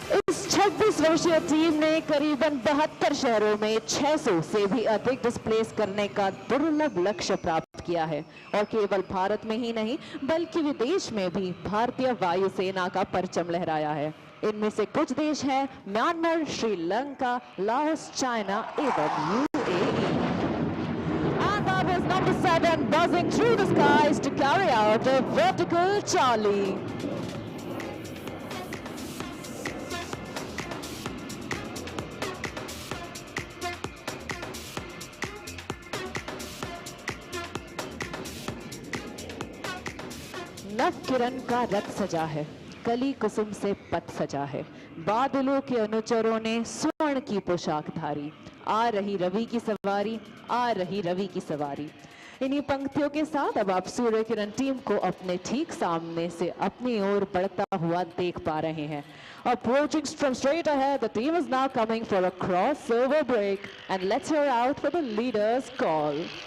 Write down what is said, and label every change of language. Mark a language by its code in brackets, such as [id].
[hi] इस 26 वर्षीय टीम ने करीबन 72 शहरों में 600 से भी अधिक डिस्प्लेस करने का दुर्लभ लक्ष्य प्राप्त किया है और केवल भारत में ही नहीं बल्कि विदेश में भी भारतीय वायुसेना का परचम लहराया है। इनमें से कुछ देश हैं म्यांमार, श्रीलंका, लाओस, चाइना एवं UAE। [en] And that is number 7 buzzing through the skies to carry out a vertical Charlie. [hi] नव किरण का रथ सजा है, कली कुसुम से पथ सजा है, बादलों के अनुचरों ने स्वर्ण की पोशाक धारी, आ रही रवि की सवारी, आ रही रवि की सवारी। इन्हीं पंक्तियों के साथ अब आप सूर्य किरण टीम को अपने ठीक सामने से अपनी ओर बढ़ता हुआ देख पा रहे हैं। [en] Approaching from straight ahead, the team is now coming for a crossover break, and let's hear out for the leader's call.